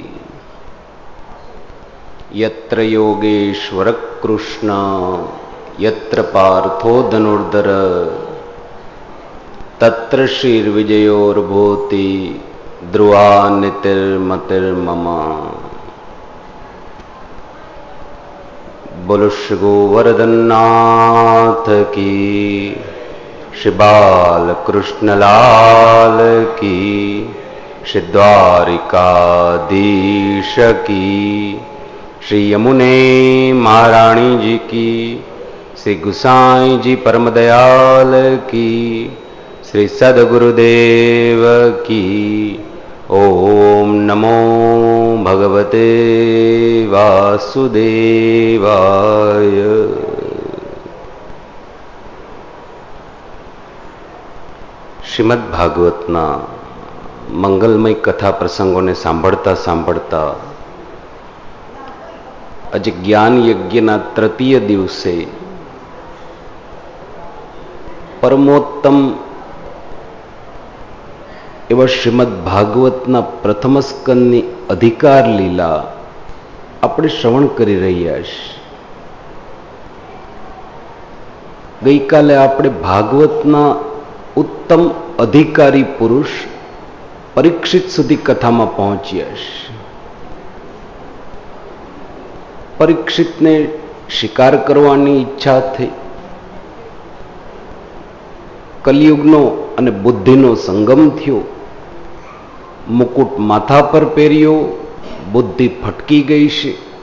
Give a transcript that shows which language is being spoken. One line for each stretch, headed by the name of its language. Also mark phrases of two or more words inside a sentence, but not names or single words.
Sanskrit: यत्र योगेश्वर कृष्ण यत्र पार्थो धनुर्धर तत्र श्रीर्विजयोर्भूति ध्रुवा नीतिर्मतिर्मम।
Hindi: बोलो श्री गोवर्धननाथ की, श्री बाल कृष्ण लाल की, श्री द्वारिकाधीश की, श्री यमुने महारानी जी की, श्री गुसाई जी परम दयाल की, श्री सद्गुरुदेव की।
Sanskrit: ओम नमो भगवते वासुदेवाय।
Gujarati: શ્રીમદ ભાગવતના મંગલમય કથા પ્રસંગોને સાંભળતા સાંભળતા આજે જ્ઞાન યજ્ઞના તૃતીય દિવસે પરમોત્તમ એવા શ્રીમદ ભાગવતના પ્રથમ સ્કંદની અધિકાર લીલા આપણે શ્રવણ કરી રહ્યા છીએ। ગઈકાલે આપણે ભાગવતના
Hindi: उत्तम अधिकारी पुरुष
Gujarati: પરીક્ષિત સુધી કથામાં પહોંચ્યા છે. પરીક્ષિતને શિકાર કરવાની ઈચ્છા થઈ. કલિયુગનો અને બુદ્ધિનો સંગમ થયો. મુકુટ માથા પર પહેર્યો, બુદ્ધિ ફટકી ગઈ છે.